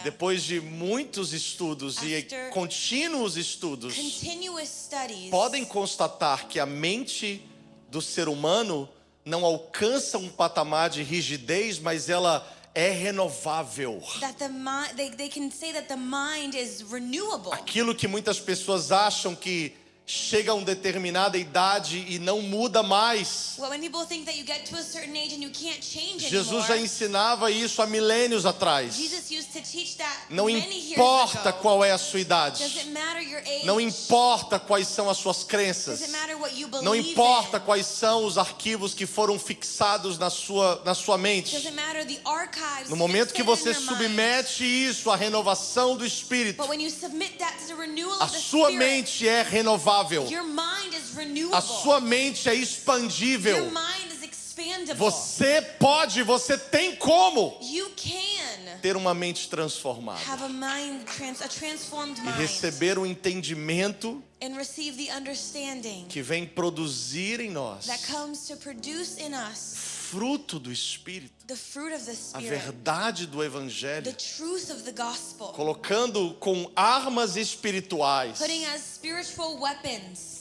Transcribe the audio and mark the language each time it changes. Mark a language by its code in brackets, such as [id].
[pt] depois de muitos estudos e [en] After [pt] contínuos estudos, [en] Continuous studies [pt] podem constatar que a mente do ser humano não alcança um patamar de rigidez, mas ela é renovável. [en] that the mind, they can say that the mind is renewable. [pt] Aquilo que muitas pessoas acham que chega a uma determinada idade e não muda mais. [en] Well, when people think that you get to a certain age and you can't change [pt] Jesus já [en] anymore, [pt] ensinava isso há milênios atrás. [en] Jesus used to teach that [pt] Não [en] many years [pt] importa [en] ago. [pt] qual é a sua [en] Does [pt] idade. [en] it matter your age? [pt] Não importa quais são as suas [en] Does [pt] crenças. [en] it matter what you believe [pt] Não importa [en] in? [pt] quais são os arquivos que foram fixados na sua mente. [en] Does it matter the archives [pt] No momento que você [en] fixated in your mind? [pt] submete isso à renovação do Espírito, [en] But when you submit that to the renewal [pt] a [en] of the [pt] sua [en] Spirit, [pt] mente é renovável. [en] your mind is renewable. [pt] A sua mente é [en] Your [pt] expandível. [en] mind is expandable. [pt] Você pode, você tem como [en] You can [pt] ter uma mente transformada [en] have a transformed [pt] e [en] mind [pt] receber o entendimento [en] and receive the understanding [pt] que vem produzir em nós [en] that comes to produce in us [pt] fruto do Espírito, [en] the fruit of the [pt] a [en] Spirit, [pt] verdade do [en] the [pt] Evangelho, [en] truth of the gospel, [pt] colocando com armas espirituais [en] putting as spiritual weapons